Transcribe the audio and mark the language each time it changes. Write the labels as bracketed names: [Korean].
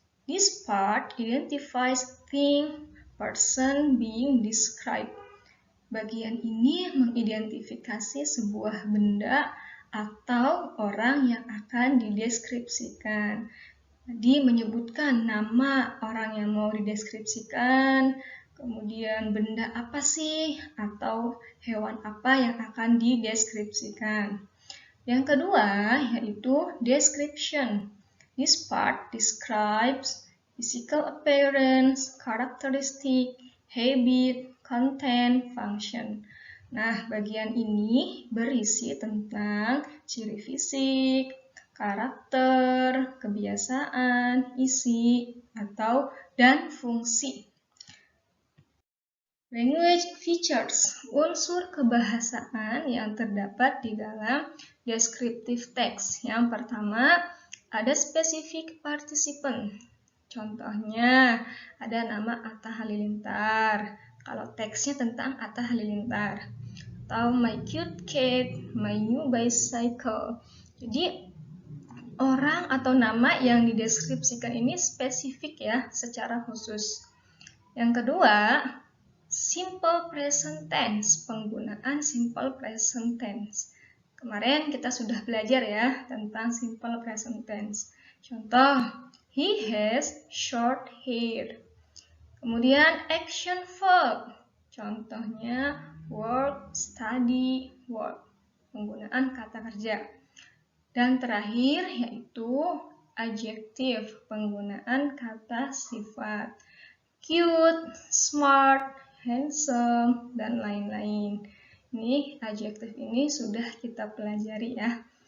[English] This part identifies thing, person being described. [Indonesian] Bagian ini mengidentifikasi sebuah benda atau orang yang akan dideskripsikan. Jadi menyebutkan nama orang yang mau dideskripsikan, kemudian benda apa sih atau hewan apa yang akan dideskripsikan. Yang kedua yaitu [English] description. This part describes physical appearance, characteristic, habit, content, function. [Indonesian] Nah, bagian ini berisi tentang ciri fisik, karakter, kebiasaan, isi, dan fungsi. [English] Language features, [Indonesian] unsur kebahasaan yang terdapat di dalam descriptive text. Yang pertama, ada specific participant. Contohnya, ada nama Atta Halilintar. Kalau teksnya tentang Atta Halilintar. [English] Atau my cute cat, my new bicycle. [Indonesian] Jadi, orang atau nama yang dideskripsikan ini spesifik ya, secara khusus. Yang kedua, simple present tense, penggunaan simple present tense. Kemarin kita sudah belajar ya tentang simple present tense. [English] Contoh, he has short hair. Kemudian action verb. Contohnya work, study, work. [Indonesian] Penggunaan kata kerja. Dan terakhir yaitu adjective, penggunaan kata sifat. [English] Cute, smart, handsome, dan lain-lain. [Indonesian] Ini adjektif ini sudah kita pelajari ya.